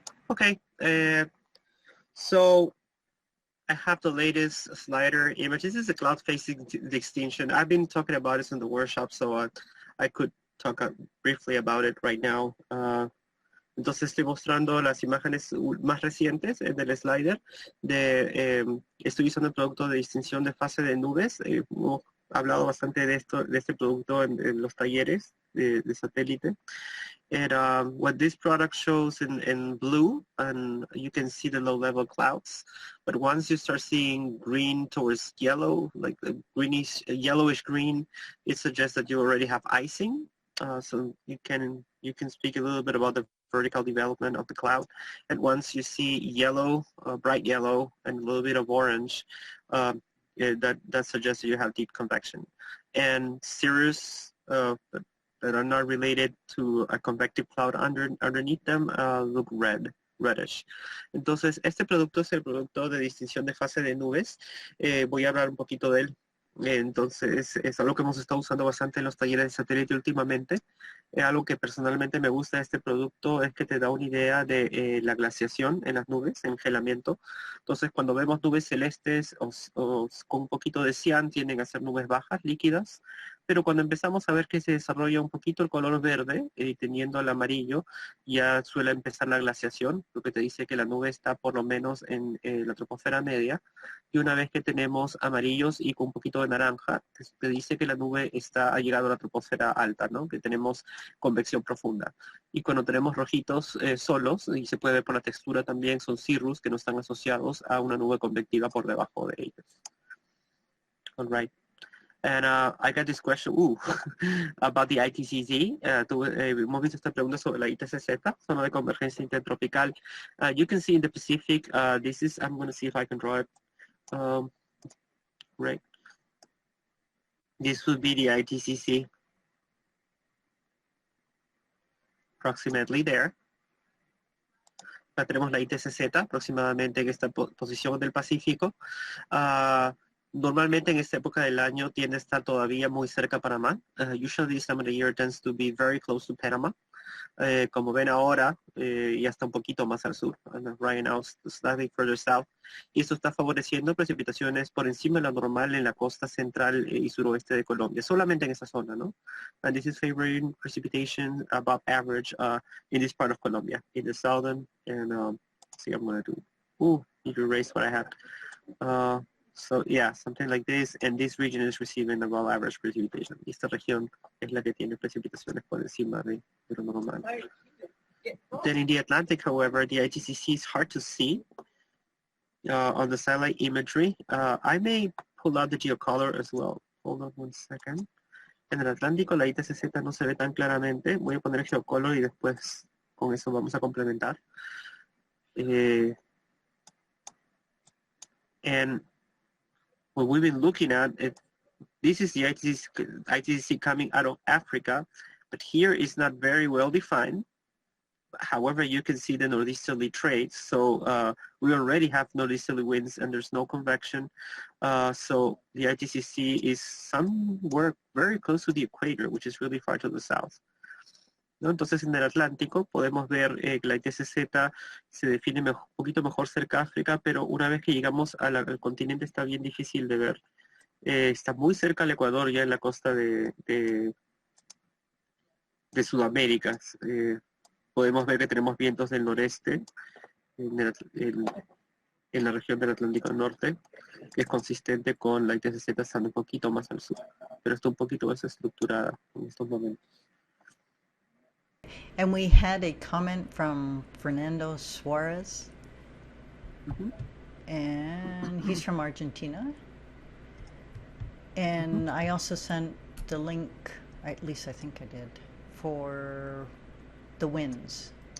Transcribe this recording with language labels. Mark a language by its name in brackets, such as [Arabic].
[English] Okay. So I have the latest slider image. This is a Cloud Phase Distinction. I've been talking about this in the workshop, so I could talk briefly about it right now. [Spanish] Entonces estoy mostrando las imágenes más recientes del slider. Estoy usando el producto de distinción de fase de nubes. Hemos hablado bastante de este producto en los talleres de satélite. [English] And what this product shows in blue, and you can see the low-level clouds. But once you start seeing green towards yellow, like the greenish, yellowish green, it suggests that you already have icing. So you can speak a little bit about the vertical development of the cloud. And once you see yellow, bright yellow, and a little bit of orange, that suggests that you have deep convection. And cirrus that are not related to a convective cloud underneath them look reddish. [Spanish] Entonces, este producto es el producto de distinción de fase de nubes. Voy a hablar un poquito de él. Entonces, es algo que hemos estado usando bastante en los talleres de satélite últimamente. Algo que personalmente me gusta de este producto es que te da una idea de la glaciación en las nubes, engelamiento. Entonces, cuando vemos nubes celestes o con un poquito de cian, tienden a ser nubes bajas, líquidas. Pero cuando empezamos a ver que se desarrolla un poquito el color verde, teniendo el amarillo, ya suele empezar la glaciación, lo que te dice que la nube está por lo menos en la troposfera media. Y una vez que tenemos amarillos y con un poquito de naranja, te dice que la nube ha llegado a la troposfera alta, ¿no? Que tenemos convección profunda. Y cuando tenemos rojitos solos, y se puede ver por la textura también, son cirrus que no están asociados a una nube convectiva por debajo de ellos. [English] All right. And I got this question about the ITCZ. [Spanish] Hemos visto esta pregunta sobre la ITCZ, zona de convergencia intertropical. [English] You can see in the Pacific, this is, I'm going to see if I can draw it. Right. This would be the ITCZ. Approximately there. [Spanish] Tenemos la ITCZ aproximadamente en esta posición del Pacífico. Normalmente en esta época del año tiende a estar todavía muy cerca a Panamá. [English] Usually this time of the year tends to be very close to Panama. [Spanish] Como ven ahora, ya está un poquito más al sur. [English] Right now, slightly further south. [Spanish] Y esto está favoreciendo precipitaciones por encima de lo normal en la costa central y suroeste de Colombia. Solamente en esa zona, ¿no? [English] And this is favoring precipitation above average in this part of Colombia, in the southern. And see, I'm going to do. Need to erase what I had. So yeah, something like this, and this region is receiving above average precipitation. Esta región es la que tiene precipitaciones por encima de lo normal. Then in the Atlantic, however, the ITCZ is hard to see on the satellite imagery. I may pull out the geocolor as well. Hold on one second. [Spanish] En el Atlántico la ITCZ no se ve tan claramente. Voy a poner el geocolor y después con eso vamos a complementar. [English] And what we've been looking at, this is the ITCZ coming out of Africa, but here is not very well defined. However, you can see the northeasterly traits. So we already have northeasterly winds and there's no convection. So the ITCZ is somewhere very close to the equator, which is really far to the south. [Spanish] ¿No? Entonces en el Atlántico podemos ver que la ITCZ se define un poquito mejor cerca de África, pero una vez que llegamos al continente está bien difícil de ver. Está muy cerca al Ecuador, ya en la costa de Sudamérica. Podemos ver que tenemos vientos del noreste en la región del Atlántico Norte, que es consistente con la ITCZ estando un poquito más al sur, pero está un poquito más estructurada en estos momentos. [English] And we had a comment from Fernando Suarez, and he's from Argentina. And I also sent the link, at least I think I did, for the winds.